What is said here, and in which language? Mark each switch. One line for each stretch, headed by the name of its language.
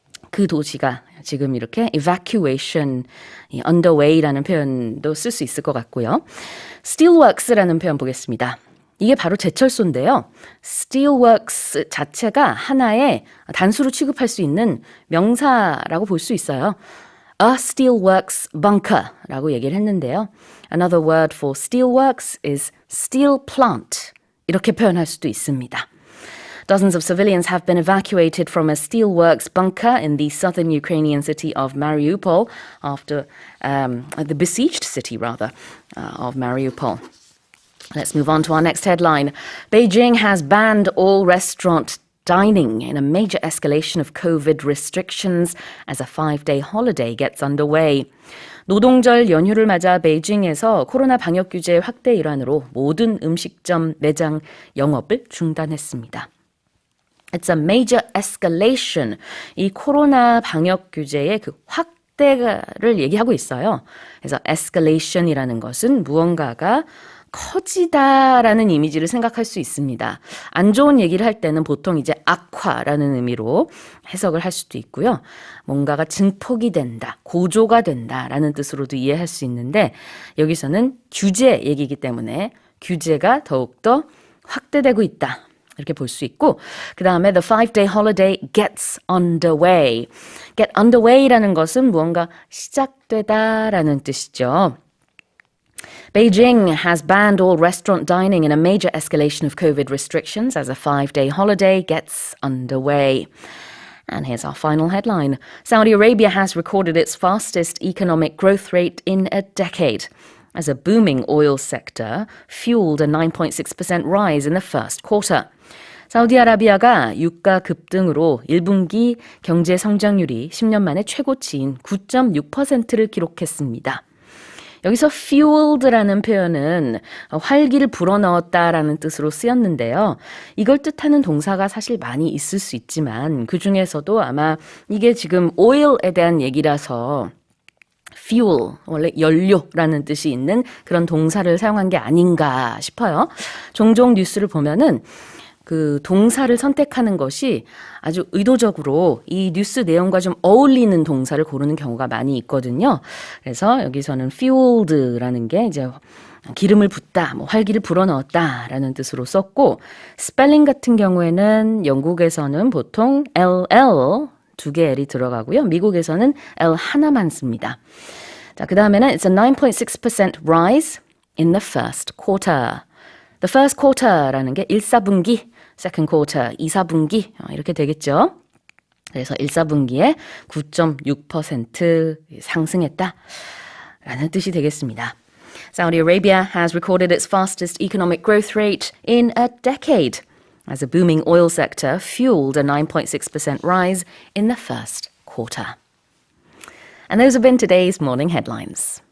Korean: 그 도시가 지금 이렇게
English: evacuation underway
Korean: 라는 표현도 쓸 수 있을 것 같고요. steelworks라는 표현 보겠습니다. 이게 바로 제철소인데요. steelworks 자체가 하나의 단수로 취급할 수 있는 명사라고 볼 수 있어요.
English: A steelworks bunker
Korean: 라고 얘기를 했는데요.
English: Another word for steelworks is steel plant.
Korean: 이렇게 표현할 수도 있습니다.
English: Dozens of civilians have been evacuated from a steelworks bunker in the southern Ukrainian city of Mariupol after the besieged city, of Mariupol. Let's move on to our next headline. Beijing has banned all restaurant dining in a major escalation of COVID restrictions as a 5-day holiday gets underway.
Korean: 노동절 연휴를 맞아 베이징에서 코로나 방역 규제 확대 일환으로 모든 음식점 매장 영업을 중단했습니다.
English: It's a major escalation.
Korean: 이 코로나 방역 규제의 그 확대를 얘기하고 있어요. 그래서 escalation이라는 것은 무언가가 커지다라는 이미지를 생각할 수 있습니다. 안 좋은 얘기를 할 때는 보통 이제 악화라는 의미로 해석을 할 수도 있고요. 뭔가가 증폭이 된다, 고조가 된다라는 뜻으로도 이해할 수 있는데 여기서는 규제 얘기이기 때문에 규제가 더욱더 확대되고 있다. 이렇게 볼 수 있고 그 다음에
English: the 5-day holiday gets underway.
Korean: get underway라는 것은 무언가 시작되다라는 뜻이죠.
English: Beijing has banned all restaurant dining in a major escalation of COVID restrictions as a 5-day holiday gets underway. And here's our final headline. Saudi Arabia has recorded its fastest economic growth rate in a decade, as a booming oil sector fueled a 9.6% rise in the first quarter.
Korean: 사우디아라비아가 유가 급등으로 1분기 경제 성장률이 10년 만에 최고치인 9.6%를 기록했습니다. 여기서 fueled라는 표현은 활기를 불어넣었다라는 뜻으로 쓰였는데요. 이걸 뜻하는 동사가 사실 많이 있을 수 있지만 그중에서도 아마 이게 지금 oil에 대한 얘기라서 fuel, 원래 연료라는 뜻이 있는 그런 동사를 사용한 게 아닌가 싶어요. 종종 뉴스를 보면은 그 동사를 선택하는 것이 아주 의도적으로 이 뉴스 내용과 좀 어울리는 동사를 고르는 경우가 많이 있거든요. 그래서 여기서는 fueled라는 게 이제 기름을 붓다, 뭐 활기를 불어넣었다라는 뜻으로 썼고 스펠링 같은 경우에는 영국에서는 보통 LL 두 개 L이 들어가고요. 미국에서는 L 하나만 씁니다. 자, 그 다음에는
English: it's a 9.6% rise in the first quarter. The first quarter
Korean: 라는 게 1사분기,
English: second quarter,
Korean: 2사분기 이렇게 되겠죠. 그래서 1사분기에 9.6% 상승했다라는 뜻이 되겠습니다.
English: Saudi Arabia has recorded its fastest economic growth rate in a decade, as a booming oil sector fueled a 9.6% rise in the first quarter. And those have been today's morning headlines.